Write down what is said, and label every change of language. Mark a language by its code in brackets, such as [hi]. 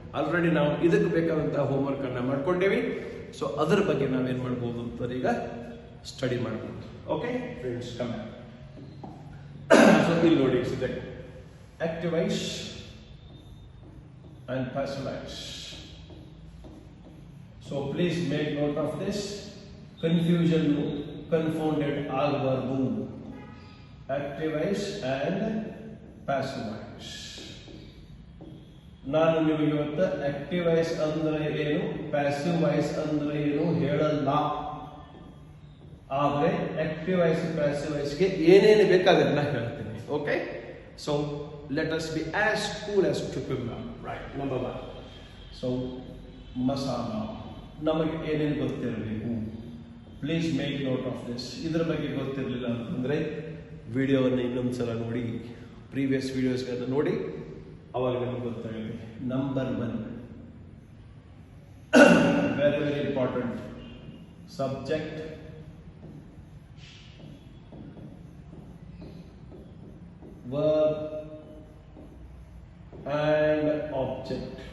[kn] Already ನಾವು ಇದಕ್ಕೆ ಬೇಕಾದಂತಹ ಹೋಮ್ವರ್ಕ್ ಅನ್ನ ಮಾಡ್ಕೊಂಡಿವಿ. ಸೊ ಅದರ ಬಗ್ಗೆ ನಾವೇನ್ ಮಾಡ್ಬೋದು ಅಂತ ಈಗ ಸ್ಟಡಿ ಮಾಡ್ಬೋದು. Okay friends, come. ಸೊ ಇಲ್ಲಿ ನೋಡಿ, active voice and passive voice. [en] So please make note of this. Confusion, confounded ಆಗಬಾರದು. Active voice and passive voice. [kn] ನಾನು ನಿಮಗೆ ಇವತ್ತು ಆಕ್ಟಿವ್ ವಾಯ್ಸ್ ಅಂದ್ರೆ ಏನು, ಪ್ಯಾಸಿವ್ ವಾಯ್ಸ್ ಅಂದ್ರೆ ಏನು ಹೇಳಲ್ಲ. ಆದ್ರೆ ಆಕ್ಟಿವ್ ವಾಯ್ಸ್ ಪ್ಯಾಸಿವ್ ವಾಯ್ಸ್ಗೆ ಏನೇನು ಬೇಕಾದ್ರೆ ನಾ ಹೇಳ್ತೀನಿ. Okay. [en] So let us be as cool as cucumber. Right, number 1. [kn] So masala ನಮಗೆ ಏನೇನು ಗೊತ್ತಿರಬೇಕು. [en] Please make note of this. [kn] ಇದರ ಬಗ್ಗೆ ಗೊತ್ತಿರಲಿಲ್ಲ ಅಂತಂದ್ರೆ ವಿಡಿಯೋವನ್ನು ಇನ್ನೊಂದ್ಸಲ ನೋಡಿ, ಪ್ರೀವಿಯಸ್ ವಿಡಿಯೋಸ್ಗಳನ್ನ ನೋಡಿ, ಅವಾಗ ನಮಗೆ ಗೊತ್ತಾಗಲಿ. [en] Number 1, very very important, subject, verb and object.